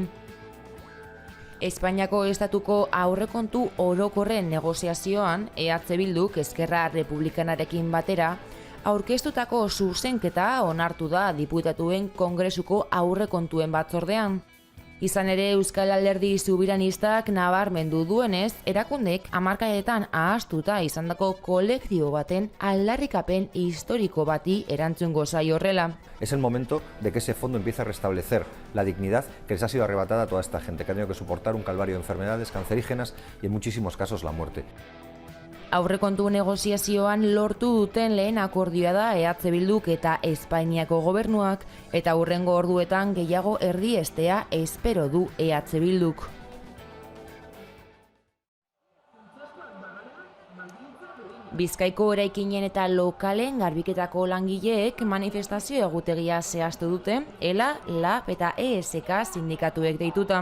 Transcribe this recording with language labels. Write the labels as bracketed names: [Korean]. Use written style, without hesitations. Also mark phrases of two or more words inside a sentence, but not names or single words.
[Basque] Espainiako estatuko aurrekontu orokorren negoziazioan EH Bilduk Eskerra Republikanarekin batera aurkeztutako zuzenketa onartu da diputatuen Kongresuko aurrekontuen batzordean. Izan ere, Euskal Alderdi Subiranistak nabarmendu duenez, erakundek hamarkadetan ahaztuta izandako kolektibo baten aldarrikapen historiko bati erantzungo zaio horrela. [Spanish] Es el momento de que ese fondo empiece a restablecer la dignidad que les ha sido arrebatada a toda esta gente, que ha tenido que soportar un calvario de enfermedades cancerígenas y en muchísimos casos la muerte. [Basque] Aurrekontu negoziazioan lortu duten lehen akordioa da EH Bilduk eta Espainiako gobernuak, eta hurrengo orduetan gehiago erdiestea espero du EH Bilduk. Bizkaiko eraikinen eta lokalen garbiketako langileek manifestazio egutegia zehaztu dute, ELA, LAB eta ESK sindikatuek deituta.